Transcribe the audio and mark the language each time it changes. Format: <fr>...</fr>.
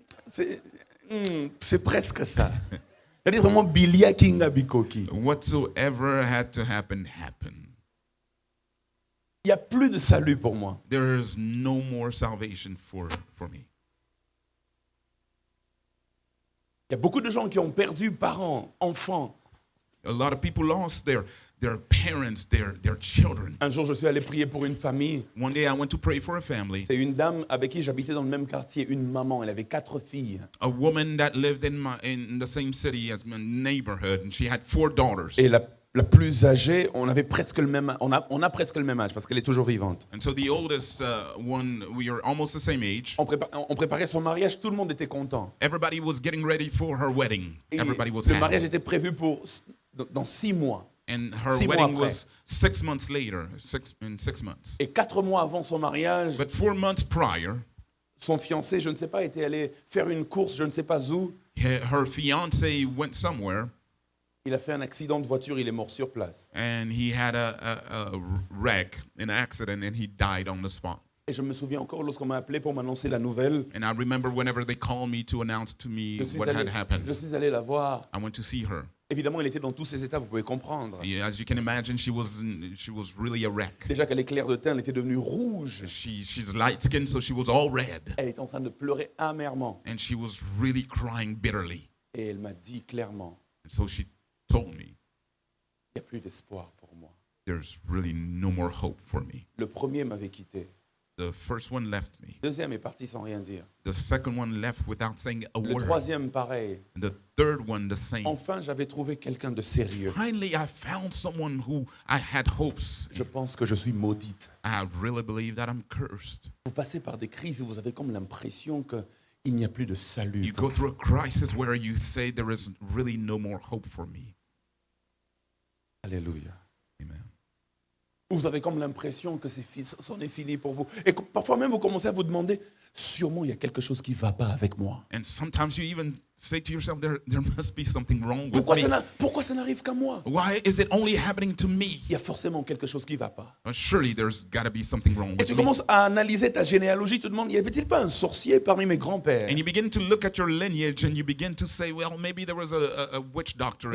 <fr>C'est presque ça. C'est-à-dire vraiment</fr> <ln>Bilia kinga bikoki.</ln> <en>Whatsoever had to happen happened.</en> <fr>Il n'y a plus de salut pour moi.</fr> <en>There is no more salvation for me.</en> <fr>Il y a beaucoup de gens qui ont perdu parents, enfants,</fr> <en>A lot of people lost their parents, their children.</en> <fr>Un jour, je suis allé prier pour une famille.</fr> <en>One day I went to pray for a family,</en> <fr>C'est une dame avec qui j'habitais dans le même quartier, une maman, elle avait 4 filles.</fr> <en>a woman that lived in the same city as my neighborhood, and she had 4 daughters.</en> <fr>Et la plus âgée, on a presque le même âge parce qu'elle est toujours vivante.</fr> <en>And so the oldest one, we are almost the same age.</en> <fr>On préparait son mariage, tout le monde était content.</fr> <en>Everybody was getting ready for her wedding.</en> <fr>Et</fr> <en>Everybody was</en> <fr>le mariage</fr> <en>happy.</en> <fr>était prévu dans 6 mois.</fr> <en>And her</en> <fr>6 mois</fr> <en>wedding</en> <fr>après.</fr> <en>was 6 months later, in 6 months.</en> <fr>Et 4 mois avant son mariage,</fr> <en>But 4 months prior,</en> <fr>son fiancé, je ne sais pas, était allé faire une course, je ne sais pas où.</fr> <en>her fiance went somewhere,</en> <fr>Il a fait un accident de voiture, il est mort sur place.</fr> <en>and he had a wreck, an accident, and he died on the spot.</en> <fr>Et je me souviens encore lorsqu'on m'a appelé pour m'annoncer la nouvelle.</fr> <en>And I remember whenever they called me to announce to me</en> <fr>Je</fr> <en>what had</en> <fr>je</fr> <en>happened,</en> <fr>suis allé la voir.</fr> <en>I went to see her.</en> <fr>Évidemment, elle était dans tous ses états, vous pouvez comprendre.</fr> <en>Yeah, as you can imagine, she was really a wreck.</en> <fr>Déjà qu'elle est claire de teint, elle était devenue rouge.</fr> <en>She's light skinned, so she was all red,</en> <fr>Elle était en train de pleurer amèrement.</fr> <en>and she was really crying bitterly.</en> <fr>Et elle m'a dit clairement,</fr> <en>And so she told me,</en> <fr>il n'y a plus d'espoir pour moi.</fr> <en>"There's really no more hope for me."</en> <fr>Le premier m'avait quitté.</fr> <en>The first one left me.</en> <fr>Le deuxième est parti sans rien dire.</fr> <en>The second one left without saying a</en> <fr>Le</fr> <en>word.</en> <fr>troisième, pareil.</fr> <en>And the third one, the same.</en> <fr>Enfin, j'avais trouvé quelqu'un de sérieux.</fr> <en>Finally, I found someone who I had hopes.</en> <fr>Je pense que je suis maudite.</fr> <en>I really believe that I'm cursed.</en> <fr>Vous passez par des crises et vous avez comme l'impression qu'il n'y a plus de salut.</fr> <en>You</en> <fr>pour</fr> <en>go through a crisis where you say there is really no more hope for me.</en> <fr>Alléluia.</fr> <en>Amen.</en> <fr>Vous avez comme l'impression que c'en est fini pour vous. Et parfois même, vous commencez à vous demander, sûrement il y a quelque chose qui ne va pas avec moi.</fr> <en>And sometimes you even say to yourself, there must be something wrong with</en> <fr>Pourquoi ça n'arrive qu'à moi?</fr> <en>Why is it only happening to me?</en> <fr>Il y a forcément quelque chose qui ne va pas.</fr> <en>Surely there's got to be something wrong</en> <fr>Et</fr> <en>with</en> <fr>tu</fr> <en>me.</en> <fr>commences à analyser ta généalogie, tu te demandes, y avait-il pas un sorcier parmi mes grands-pères?</fr> <en>And you begin to look at your lineage and you begin to say, well, maybe there was a witch doctor</en>